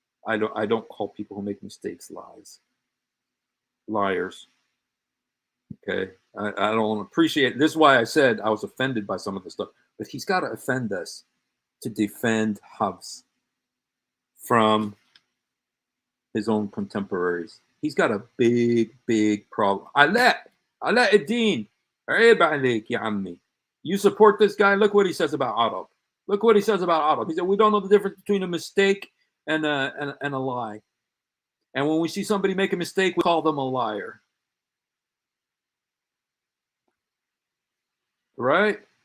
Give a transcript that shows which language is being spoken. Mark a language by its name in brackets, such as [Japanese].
[English] I don't call people who make mistakes liars. Okay, I don't appreciate it. This is why I said I was offended by some of the stuff. But he's got to offend us to defend Hafs from his own contemporaries. He's got a big problem. [Arabic] Ala ad-Din, عيب عليك يا عمي. [English] You support this guy? Look what he says about Arab. Look what he says about Arab. He said, we don't know the difference between a mistake and a lie. And when we see somebody make a mistake, we call them a liar. Right?